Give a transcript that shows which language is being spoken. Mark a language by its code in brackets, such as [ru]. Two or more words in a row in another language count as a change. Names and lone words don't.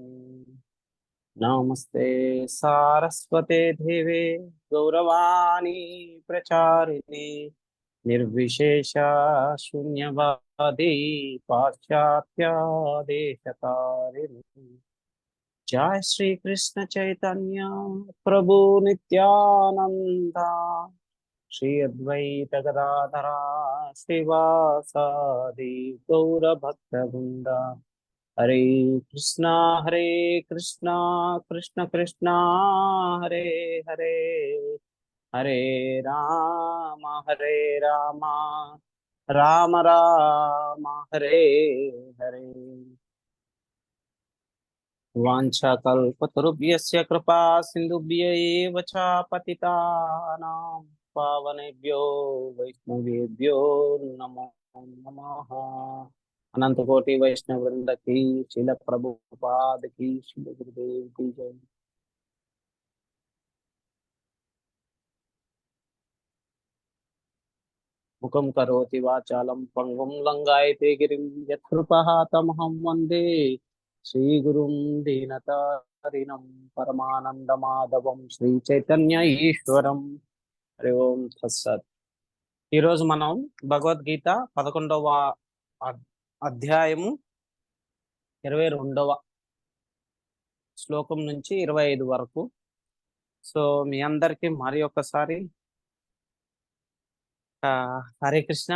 [sa] नमस्ते सारस्वते देवे गौरवाणी प्रचारिणे निर्विशेष शून्यवादी पाश्चात्य देशतारिणे। जय श्री कृष्ण चैतन्य प्रभु नित्यानंदा श्री अद्वैत गदाधरा श्रीवासादि गौर भक्तवृंदा। हरे कृष्णा कृष्ण कृष्णा हरे हरे हरे राम राम राम हरे हरे। वाञ्छाकल्पतरुभ्यश्च कृपा सिन्धुभ्य एव च पतितानां पावनेभ्यो वैष्णवेभ्यो नमो नमः। [hi] अनंत कोटि वैष्णव वृंद की, शिल प्रभुपाद की, शिल गुरुदेव की जय। [sa] मुखं करोति वाचालं पंगुं लंघयते गिरिं यत्कृपातमहं वन्दे श्रीगुरुं दीनतारिणं परमानंदमाधवं श्री चैतन्य ఈశ్వరం। హరి ఓం తత్సత్। [te] ఈరోజు మనం భగవద్గీత 11వ అధ్యాయము 22వ శ్లోకం నుంచి 25 వరకు. సో మీ అందరికి మరి ఒక్కసారి హరే కృష్ణ.